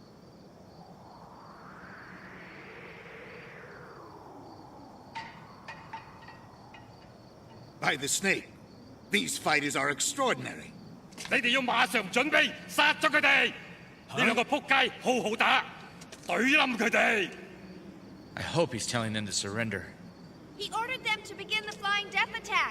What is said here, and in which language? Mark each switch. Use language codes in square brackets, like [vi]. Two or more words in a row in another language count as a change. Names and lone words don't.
[en] By the snake, these fighters are extraordinary. [yue] 你哋要馬上準備殺咗佢哋！呢兩個仆街好好打，懟冧佢哋！ [en] I hope he's telling them to surrender. He ordered them to begin the flying death attack.